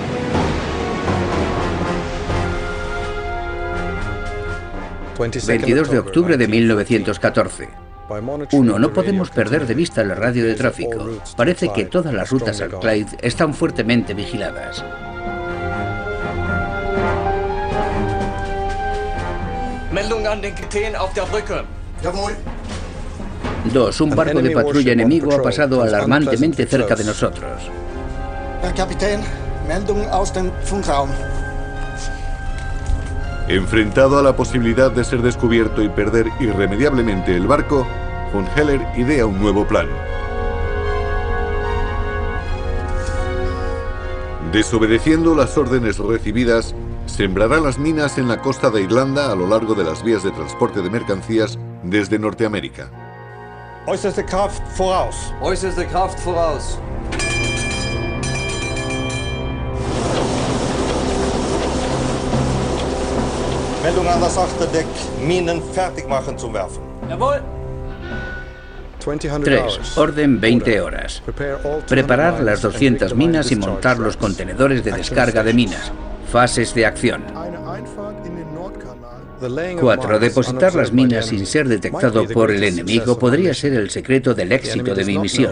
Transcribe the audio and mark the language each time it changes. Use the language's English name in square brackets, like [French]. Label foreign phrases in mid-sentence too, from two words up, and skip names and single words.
[Spanish] ...22 de octubre de 1914. 1. No podemos perder de vista la radio de tráfico. Parece que todas las rutas al Clyde están fuertemente vigiladas. [German] Meldung an den Kapitän auf der Brücke. [Spanish] 2. Un barco de patrulla enemigo ha pasado alarmantemente cerca de nosotros. [German] Herr Kapitän, Meldung aus dem Funkraum. [Spanish] Enfrentado a la posibilidad de ser descubierto y perder irremediablemente el barco, von Heller idea un nuevo plan. Desobedeciendo las órdenes recibidas, sembrará las minas en la costa de Irlanda a lo largo de las vías de transporte de mercancías desde Norteamérica. [German] Äußerste Kraft voraus. Äußerste Kraft voraus. Meldung an das Achterdeck. Minen fertig machen zum Werfen. Jawohl. [Spanish] 3. Orden 20 horas. Preparar las 200 minas y montar los contenedores de descarga de minas. Fases de acción. 4. Depositar las minas sin ser detectado por el enemigo podría ser el secreto del éxito de mi misión.